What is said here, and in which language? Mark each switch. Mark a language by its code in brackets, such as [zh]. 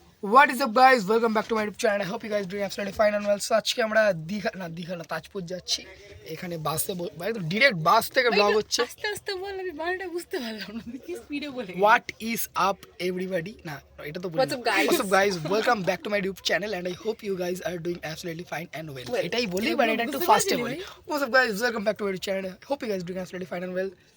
[en] What is up guys, welcome back to my YouTube channel. I hope you guys doing absolutely fine and well. So [bn] আজকে আমরা দীঘা না তাজপুর যাচ্ছি। এখানে বাসে একদম ডাইরেক্ট বাস থেকে ব্লগ হচ্ছে। আস্তে আস্তে বল, আমি বারটা বুঝতে পারলাম না, কি স্পিডে বলে। [en] What is up everybody? [bn] না এটা তো বলি। [en] What's up guys, welcome back to my YouTube channel and I hope you guys are doing absolutely fine and well. [bn] এটাই বলি বাট এটা একটু ফাস্টে বলি। [en] What's up guys, welcome back to my YouTube channel. I hope you guys doing absolutely fine and well.